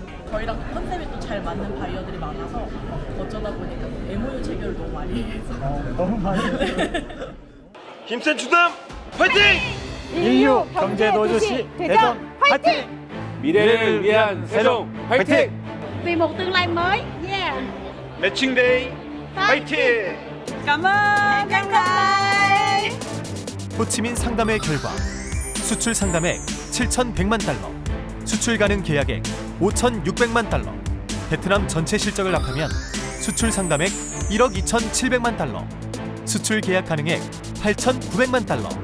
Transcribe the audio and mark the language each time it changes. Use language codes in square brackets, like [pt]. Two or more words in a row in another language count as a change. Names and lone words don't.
[ko] 저희랑 컨셉이 또 잘 맞는 바이어들이 많아서 어쩌다 보니까 MOU 체결을 너무 많이 해서 너무 많이 힘센 주담 화이팅! 인류 경제 노조시 대전 화이팅! 미래를 위한 세종 화이팅! [vi] Vì một tương lai mới. Yeah. [ko] 매칭데이 화이팅! 까만 호치민 상담회 결과 수출 상담액 7,100만 달러, 수출 가능 계약액 5,600만 달러, 베트남 전체 실적을 합하면 수출 상담액 1억 2,700만 달러, 수출 계약 가능액 8,900만 달러.